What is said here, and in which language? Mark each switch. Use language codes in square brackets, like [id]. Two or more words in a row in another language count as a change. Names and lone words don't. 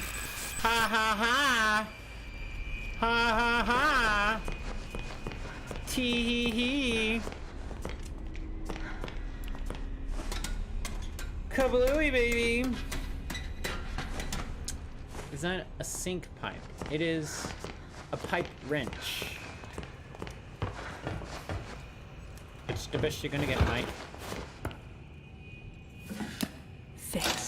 [en] Ha ha ha. Ha ha ha. Tee hee hee. Kablooey, baby. It's not a sink pipe. It is a pipe wrench. It's the best you're gonna get, Mike. Fixed.